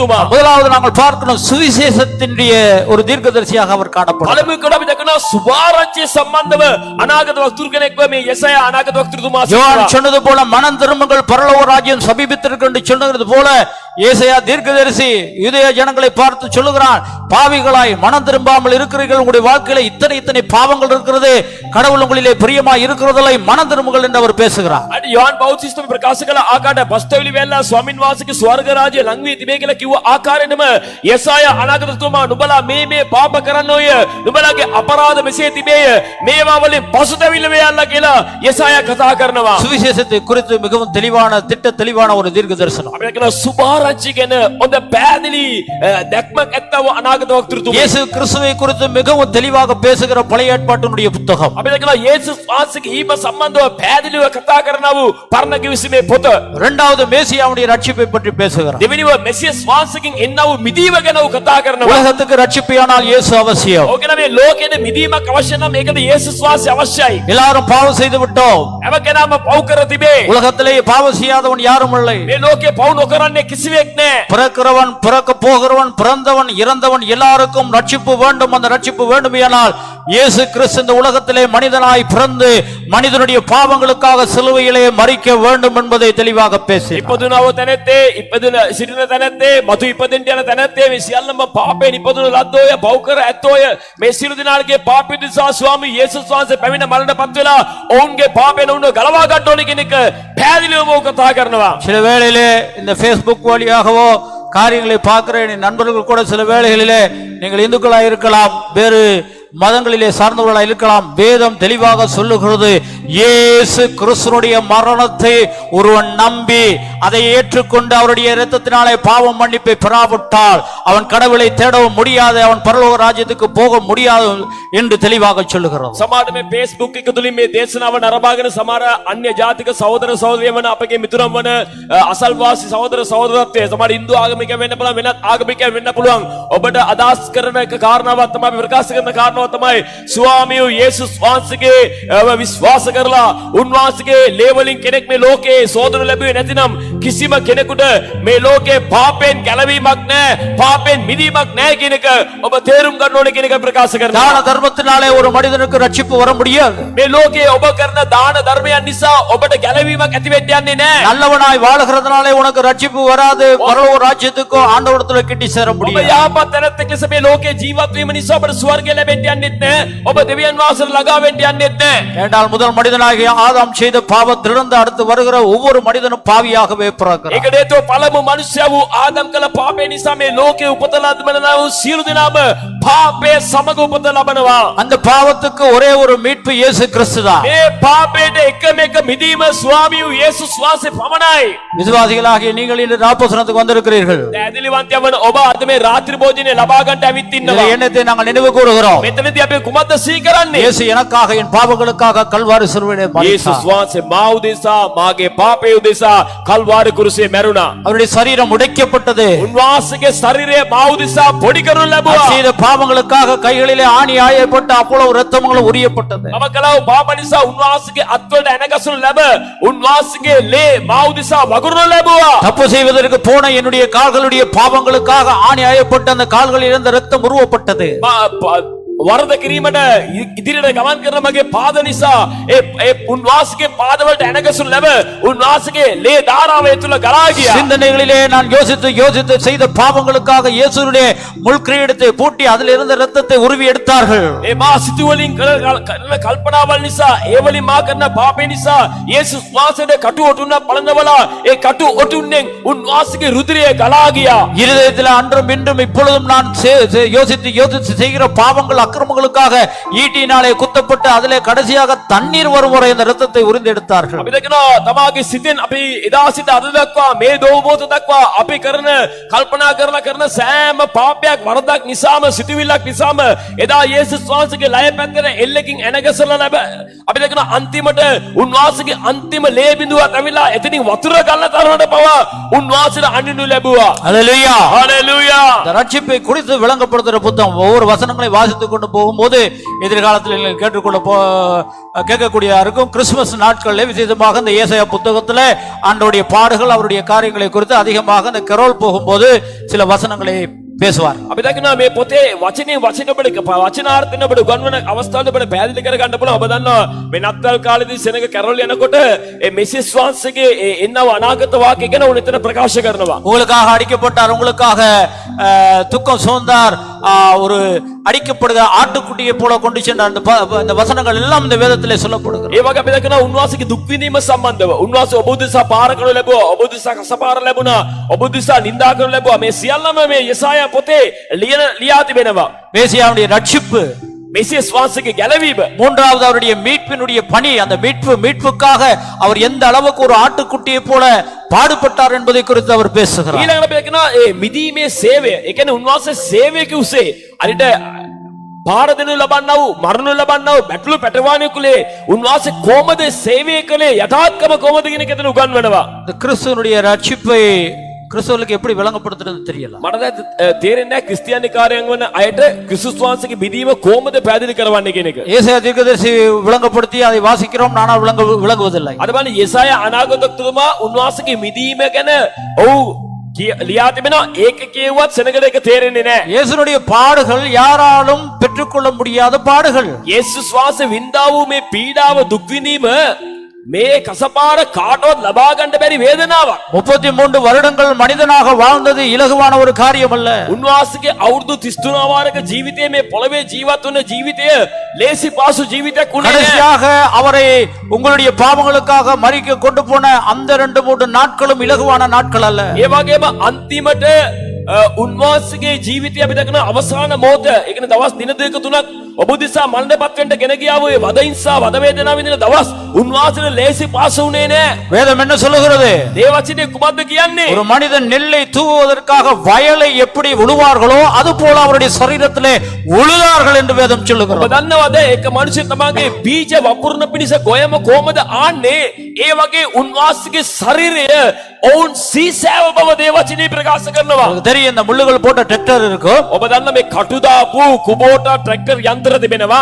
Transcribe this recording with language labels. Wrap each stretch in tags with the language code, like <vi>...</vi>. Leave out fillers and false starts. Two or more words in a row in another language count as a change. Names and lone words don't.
<ta>முதலாவது நாங்கள் பார்க்கணும், சுவிசேஷத்தினுடைய ஒரு தீர்க்கதரிசியாக அவர் காணப்படுகிறார்.</ta> <si>පළමුව කොට අපි දකිනවා කරන සුභාරංචිය සම්බන්ධව අනාගත වක්තෘ කෙනෙක්ව මේ යෙසායා අනාගත වක්තෘතුමා</si> <ta>யோவான் சொன்னது போல மனம் திரும்புங்கள் பரலோக ராஜ்யம் சமீபித்திருக்கு என்று சொன்னது போல ஏசாயா தீர்க்கதரிசி யூதேய ஜனங்களை பார்த்து சொல்லுகிறான், பாவிகளாய் மனம் திரும்பாமல் இருக்கிறீர்கள், உங்களுடைய வாழ்க்கையில இத்தனை பாவங்கள் இருக்கிறது, கடவுள் உங்களிலே பிரியமாய் இருக்கிறதில்லை, மனம் திரும்புங்கள் என்று அவர் பேசுகிறார்.</ta> <si>අද යෝහන් බෞතිස්තුම ප්‍රකාශ කළ ආකාරයට පස්තවිලි වෙලා ස්වාමින් වහන්සේගේ ස්වර්ග රාජ්‍ය ලං වී තිබේ කියලා කිව්ව ආකාරයෙන්ම යෙසායා අනාගතතුමා නුඹලා මේ පාප කරන්නෝය, නුඹලාගේ අපරාධ මෙසේ තිබේය, මේවා වලින් පසුතැවිල්ල වේයල්ලා කියලා යෙසායා කතා කරනවා.</si> <ta>சுவிசேஷத்தை குறித்து மிகவும் தெளிவான தெளிவான ஒரு தீர்க்க தரிசனம்.</ta> <si>අපි කියන සුභාරංචි ගැන හොඳ පැහැදිලි දැක්මක් ඇත්තව අනාගත වක්තෘතුමා.</si> <ta>இயேசு கிறிஸ்துவை குறித்து மிகவும் தெளிவாக பேசுகிற பழைய ஏற்பாட்டினுடைய புத்தகம்.</ta> <si>අපි කියන යේසුස් වහන්සේගේ ඊම සම්බන්ධව පැහැදිලිව කතා කරනව පරණ කිවිසුමේ පොත.</si> <ta>இரண்டாவது மேசியாவுடைய ரட்சிப்பை பற்றி பேசுகிறார்.</ta> <si>දෙවෙනිව මෙසියස් වහන්සේගෙන් එන්නව මිදීම ගැන කතා කරනවා.</si> <ta>உலகத்துக்கு ரட்சிப்பியானால் இயேசு அவசியம்.</ta> <si>ඕකන මේ ලෝකෙට මිදීමක් අවශ්‍ය නම් ඒකට යේසුස් වහන්සේ අවශ්‍යයි.</si> <ta>எல்லாரும் பாவம் செய்து விட்டோம்.</ta> <si>හැම කෙනාම පව් කර තිබේ.</si> <ta>உலகத்திலே பாவம் செய்யாதவன் யாரும் இல்லை.</ta> <si>මේ ලෝකේ පව් නොකරන්නේ කිසිවෙක් නැහැ.</si> <ta>பிறக்கிறவன் பிறக்க போகிறவன் பிறந்தவன் இறந்தவன் எல்லாருக்கும் ரட்சிப்பு வேண்டும். அந்த ரட்சிப்பு வேண்டுமானால் இயேசு கிறிஸ்து இந்த உலகத்திலே மனிதனாய் பிறந்து மனிதனுடைய பாவங்களுக்காக சிலுவையிலே மரிக்க வேண்டும் என்பதை தெளிவாக பேசி</ta> <si>ඉපදුනව තැනැත්තේ ඉපදුන සිටින තැනැත්තේ මතු ඉපදෙන්න යන තැනැත්තේ මේ සියල්ලම පාපයෙන් ඉපදුන ලද්දෝය පව් කර ඇත්තෝය මේ සියලු දිනාලගේ පාපය නිසා ස්වාමී යේසුස් වහන්සේ පැමිණ මරණපත් වෙලා ඔවුන්ගේ පාපයෙන් උන්ව ගලවා ගන්න ඕනේ කියන එක පැහැදිලිවම කතා කරනවා.</si> <ta>சில வேளையிலே இந்த Facebook வழியாகவோ காரியங்களை பார்க்கிற என் நண்பர்கள் கூட சில வேளைகளிலே நீங்கள் இந்துக்களாக இருக்கலாம், வேறு மதங்களிலே சார்ந்தவர்களாக இருக்கலாம், வேதம் தெளிவாக சொல்லுகிறது, இயேசு கிறிஸ்துவினுடைய மரணத்தை ஒருவன் நம்பி அதை ஏற்றுக்கொண்டு அவருடைய இரத்தத்தினாலே பாவ மன்னிப்பை பெறாவிட்டால் அவன் கடவுளை தேடவும் முடியாது, அவன் பரலோக ராஜ்யத்துக்கு போக முடியாது என்று தெளிவாக சொல்லுகிறது.</ta> <si>සමහර මේ Facebook එක තුලින් මේ දේශනාව නරඹාගෙන සමහර අන්‍ය ජාතික සහෝදර සහෝදරියන් වන අපගේ මිතුරන් වන අසල්වාසී සහෝදර සහෝදරත්වයේ සමහර හින්දු ආගමික වෙන්න පුළුවන්, වෙනත් ආගමිකයන් වෙන්න පුළුවන්. ඔබට අදහස් කරන එක කාරණාවක් තමයි ප්‍රකාශ කරන කාරණාව තමයි ස්වාමියෝ යේසුස් වහන්සේගේ විශ්වාස කරලා උන්වහන්සේගේ ලේවලින් කෙනෙක් මේ ලෝකේ සෝදන ලැබුවේ නැතිනම් කිසිම කෙනෙකුට මේ ලෝකේ පාපයෙන් ගැලවීමක් නැහැ, පාපයෙන් මිදීමක් නැහැ කියන එක ඔබ තේරුම් ගන්න ඕනේ කියන එක ප්‍රකාශ කරනවා.</si> <ta>தான தர்மத்தினாலே ஒரு மனிதனுக்கு ரட்சிப்பு வர முடியாது.</ta> <si>මේ ලෝකේ ඔබ කරන දාන ධර්මයන් නිසා ඔබට ගැලවීමක් ඇති වෙන්න යන්නේ නැහැ.</si> <ta>நல்லவனாய் வாழ்கிறதுனாலே உனக்கு ரட்சிப்பு வராது, பரலோக ராஜ்யத்துக்கு ஆண்டவரிடத்தில் கிட்டி சேர</ta> <si>ඔබ</si> <ta>முடியாது.</ta> <si>යහපත් තැනැත්තෙක් ලෙස මේ ලෝකේ ජීවත් වීම නිසා ඔබට ස්වර්ගය ලැබෙන්න යන්නේත් නැහැ. ඔබ දෙවියන් වහන්සේට ළඟා වෙන්න යන්නේත් නැහැ.</si> <ta>ஏண்டால் முதல் மனிதனாகிய ஆதாம் செய்த பாவத்திலிருந்து அடுத்து வருகிற ஒவ்வொரு மனிதனும் பாவியாகவே பிறக்கிறான்.</ta> <si>ඒකට හේතුව පළමු මනුෂ්‍යයා වූ ආදම් කළ පාපය නිසා මේ ලෝකේ උපත ලබනවා වූ සියලු දෙනාම පාපයේ සමග උපත ලබනවා.</si> <ta>அந்த பாவத்துக்கு ஒரே ஒரு மீட்பு இயேசு கிறிஸ்து தான்.</ta> <si>මේ පාපයට එකම එක මිදීම ස්වාමී වූ යේසුස් වහන්සේ පමණයි.</si> <ta>விசுவாசிகளாகிய நீங்கள் இந்த ராப்போசனத்துக்கு வந்திருக்கிறீர்கள்.</ta> <si>ඇදලිවන්තයන් වන ඔබ අද මේ රාත්‍රී භෝජනේ ලබා ගන්නට ඇවිත්</si> <ta>இந்த</ta> <si>ඉන්නවා.</si> <ta>எண்ணத்தை நாங்கள் நினைவு கூறுகிறோம்.</ta> <si>මෙතනදී අපි කුමක්ද සිහි කරන්නේ?</si> <ta>இயேசு எனக்காக என் பாவங்களுக்காக கல்வாரி சிலுவையிலே</ta> <si>යේසුස්</si> <ta>மரித்தார்.</ta> <si>වහන්සේ මා උදෙසා මාගේ පාපය උදෙසා කල්වාරි කුරුසේ මැරුණා.</si> <ta>அவருடைய சரீரம் உடைக்கப்பட்டது.</ta> <si>උන්වහන්සේගේ ශරීරය මා උදෙසා පොඩි කරනු ලැබුවා.</si> <ta>செய்த பாவங்களுக்காக கைகளிலே ஆணி ஆயப்பட்ட அவ்வளவு இரத்தங்களும் உரியப்பட்டது.</ta> <si>මම කළා වූ පාප නිසා උන්වහන්සේගේ අත්වලට ඇනගසනු ලැබ උන්වහන්සේගේ ලේ මා උදෙසා වගුරුනු ලැබුවා.</si> <ta>தப்பு செய்வதற்கு போன என்னுடைய கால்களுடைய பாவங்களுக்காக ஆணி ஆயப்பட்ட அந்த கால்களில் இருந்த இரத்தம் உருவப்பட்டது.</ta> <si>වරද කිරීමට ඉදිරියට ගමන් කරන මගේ පාද නිසා ඒ උන්වහන්සේගේ පාදවලට ඇනගසනු ලැබ උන්වහන්සේගේ ලේ ධාරාව ඒ තුල ගලා ගියා.</si> <ta>சிந்தனைகளிலே நான் யோசித்து செய்த பாவங்களுக்காக இயேசுவுடைய முள்கிரீடத்தை பூட்டி அதில் இருந்த இரத்தத்தை உருவி எடுத்தார்கள்.</ta> <si>ඒ මා සිතුවලින් කරන කල්පනාවල් නිසා ඒ වලින් මා කරන පාපේ නිසා යේසුස් වහන්සේගේ කටු ඔටුන්න පළඳවලා ඒ කටු ඔටුන්නෙන් උන්වහන්සේගේ රුධිරය ගලා ගියා.</si> <ta>இருதயத்தில் அன்றும் இன்றும் இப்பொழுதும் நான் யோசித்து செய்கிற பாவங்கள் அக்கிரமங்களுக்காக ஈட்டினாலே குத்தப்பட்டு அதிலே கடைசியாக தண்ணீர் வரும் வரை இந்த இரத்தத்தை உறிந்து எடுத்தார்கள்.</ta> <si>අපි දකිනවා තමාගේ සිතෙන් අපි එදා සිට අද දක්වා මේ දෝමෝත දක්වා අපි කරන කල්පනා කරන සෑම පාපයක් වරදක් නිසාම සිතුවිල්ලක් නිසාම එදා යේසුස් වහන්සේගේ ලය පැත්තට එල්ලකින් ඇනගසලා ලැබ අපි දකිනවා අන්තිමට උන්වහන්සේගේ අන්තිම ලේ බිඳුවක් ඇවිල්ලා එතනින් වතුර ගන්න තරමට පවා උන්වහන්සේට අඳිනු ලැබුවා.</si> <ta>ஹல்லேலூயா. ஹalleluya. இந்த ரட்சிப்பை குறித்து விளங்கப்படுத்துகிற புத்தகம் ஒவ்வொரு வசனங்களை வாசித்துக் கொண்டு போகும்போது எதிர்காலத்தில் நீங்கள் கேட்கக்கூடிய இருக்கும். கிறிஸ்துமஸ் நாட்களில் விசேஷமாக இந்த ஏசாயா புத்தகத்தில் ஆண்டவருடைய பாடுகள் அவருடைய காரியங்களை குறித்து அதிகமாக இந்த கரோல் போகும்போது சில வசனங்களை பேசுவார்.</ta> <si>අපි දකිනවා මේ පොතේ වචනේ වචන ඔබට වචනාර්ථන ඔබට උගන්වන අවස්ථාවල ඔබට පැහැදිලි කර ගන්න පුළුවන්. ඔබ දන්නවා මේ නත්තල් කාලේදී සෙනඟ කැරොල් යනකොට ඒ මෙසිස් වහන්සේගේ එන්නව අනාගත වාක්‍ය ගැන උන් එතන ප්‍රකාශ කරනවා.</si> <ta>உங்களுக்காக அடிக்கப்பட்டார், உங்களுக்காக துக்கம் சுமந்தார், ஒரு அடிக்கப்படுகிற ஆட்டுக்குட்டியை போல கொண்டு சென்றார். அந்த வசனங்கள் எல்லாம் இந்த வேதத்திலே சொல்லப்படுகிறது.</ta> <si>ඒ වගේ අපි දකිනවා උන්වහන්සේගේ දුක් විඳීම සම්බන්ධව උන්වහන්සේ ඔබ උදෙසා පාර කරනු ලැබුවා, ඔබ උදෙසා කසපාර ලැබුණා, ඔබ උදෙසා නිඳා කරනු ලැබුවා. මේ සියල්ලම මේ යෙසායා පොතේ ලියා තිබෙනවා.</si> <ta>மேசியாவுடைய ரட்சிப்பு,</ta> <si>මෙසියස් වාසුක්කු ගැලවීම,</si> <ta>மூன்றாவது அவருடைய மீட்பினுடைய பணி, அந்த மீட்புக்காக அவர் எந்த அளவுக்கு ஒரு ஆட்டுக்குட்டியை போல பாடுபட்டார் என்பதை குறித்து அவர் பேசுகிறார்.</ta> <si>ඊළඟට අපි දකිනවා ඒ මිදීමේ සේවය, ඒ කියන්නේ උන්වහන්සේ සේවයක උසේ අරිට පාර දෙනු ලබන්නා වූ, මරණු ලබන්නා වූ බැටළු පැටවාණියකුලේ උන්වහන්සේ කොහොමද සේවය කළේ, යථාර්ථකම කොහොමද කියන එක එතන උගන්වනවා.</si> <ta>இந்த கிறிஸ்துவனுடைய ரட்சிப்பை கிறிஸ்தவர்களுக்கு எப்படி விளங்கப்படுத்துறது தெரியல.</ta> <si>මට දැන් තේරෙන්නේ නැහැ ක්‍රිස්තියානි කාර්යයන් වන අයට ක්‍රිස්තුස් වහන්සේගේ මිදීම කොහොමද පැහැදිලි කරවන්නේ කියන එක.</si> <ta>ஏசாயா தீர்க்கதரிசி விளங்கப்படுத்தி அதை வாசிக்கிறோம், ஆனால் விளங்குவதில்லை.</ta> <si>අද බලන්න යෙසායා අනාගතතුමා උන්වහන්සේගේ මිදීම ගැන ඔව් ලියා තිබෙනවා. ඒක කියුවත් සෙනඟට ඒක තේරෙන්නේ නැහැ.</si> <ta>இயேசுனுடைய பாடுகள் யாராலும் பெற்றுக்கொள்ள முடியாத பாடுகள்.</ta> <si>යේසුස් වහන්සේ වින්දා වූ මේ පීඩාව, දුක් විඳීම මේ කසපාර කාටවත් ලබා ගන්න බැරි වේදනාවක්.</si> <ta>33 வருடங்கள் மனிதனாக வாழ்ந்தது இலகுவான ஒரு காரியம் அல்ல.</ta> <si>උන්වහන්සේගේ අවුරුදු 33 වාරක ජීවිතයේ මේ පොළවේ ජීවත් වුණ ජීවිතය ලේසි පාසු ජීවිතයක් උනේ නැහැ.</si> <ta>கடைசியாக அவரை உங்களுடைய பாவங்களுக்காக மரிக்க கொண்டு போன அந்த 2-3 நாட்களும் இலகுவான நாட்கள் அல்ல.</ta> <si>ඒ වගේම අන්තිමට උන්වහන්සේගේ ජීවිතය අපි දකින අවසාන මොහොත, ඒ කියන්නේ දවස් දින දෙක තුනක් ඔබ දිසා මරණයටපත් වෙන්න ගෙන ගියා වූ වද හිංසා, වද වේදනාව විඳින දවස් උන්වහන්සේට ලේසි පාසු උනේ නැහැ.</si> <ta>வேதம் என்ன சொல்லுகிறது?</ta> <si>දේවචනේ කුමක්ද කියන්නේ?</si> <ta>ஒரு மனிதன் நெல்லை தூவுவதற்காக வயலை எப்படி உழுவார்களோ அது போல அவருடைய சரீரத்திலே உழுதார்கள் என்று வேதம்</ta> <si>ඔබ</si> <ta>சொல்லுகிறது.</ta> <si>දන්නවද එක මිනිස්සු තමගේ බීජ වපුරන පිණිස ගොයම කොහමද ආන්නේ? ඒ වගේ උන්වහන්සේගේ ශරීරය ඔවුන් සීසෑව බව දේවචනේ ප්‍රකාශ කරනවා.</si> <ta>உங்களுக்கு தெரியும், இந்த முள்ளுகள் போட்ட டிராக்டர் இருக்கும்.</ta> <si>ඔබ දන්න මේ කටු දාපු කුබෝටා ට්‍රැක්ටර් යන්ත්‍ර තිබෙනවා.</si>